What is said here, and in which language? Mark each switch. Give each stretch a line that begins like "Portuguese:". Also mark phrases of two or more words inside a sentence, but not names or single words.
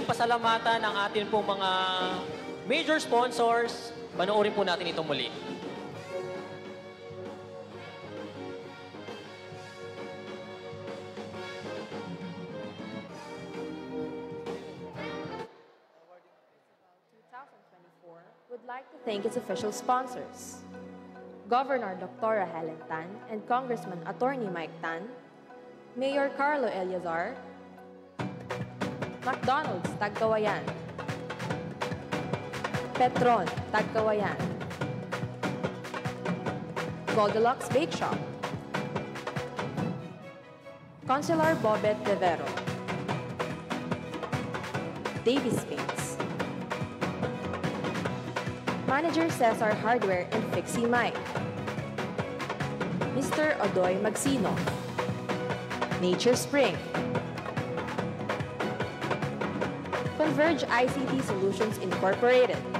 Filipino: pasalamatan ang atin pong mga
English: major sponsors,
Filipino: panoorin po natin ito muli.
English: Would like to thank its official sponsors, Governor Dr. Helen Tan and Congressman Attorney Mike Tan, Mayor Carlo Eliazar, McDonald's Tagkawayan, Petron Tagkawayan, Goldilocks Bake Shop, Consular Bobet De Vero, Davis Paints, Manager Cesar Hardware and Fixie Mike, Mr. Odoy Magsino, Nature Spring, Converge ICT Solutions Incorporated,